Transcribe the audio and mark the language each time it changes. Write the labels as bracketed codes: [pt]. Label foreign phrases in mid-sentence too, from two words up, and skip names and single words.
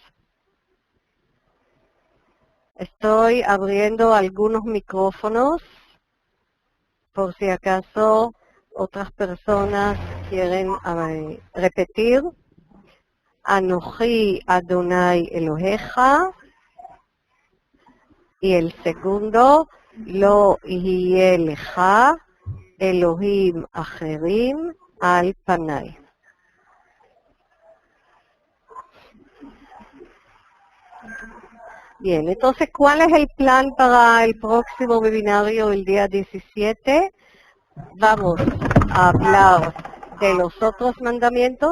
[es] Estoy abriendo algunos micrófonos por si acaso otras personas quieren repetir. [he] אנוכי אדוני אלוהיך. [es] Y el segundo, [he] לא יהיה לך אלהים אחרים על פני. [es] Bien, entonces, ¿cuál es el plan para el próximo webinario el día 17? Vamos a hablar de los otros mandamientos.